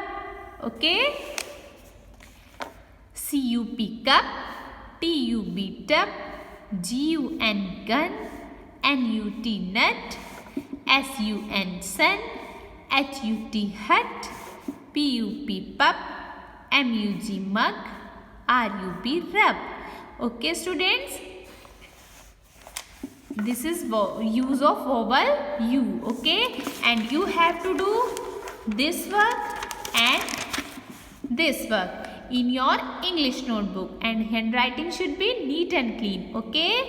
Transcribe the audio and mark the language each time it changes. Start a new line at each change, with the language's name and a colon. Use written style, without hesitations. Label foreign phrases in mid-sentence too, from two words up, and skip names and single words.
English: Okay. C U P, cup. T U B, tub. G U N, gun. N U T, nut. S U N, sun. H U T, hut. P U P, pup. M U G, mug. R U B, rub. Okay students, this is use of vowel U. Okay, and you have to do this work and this work in your English notebook, and handwriting should be neat and clean.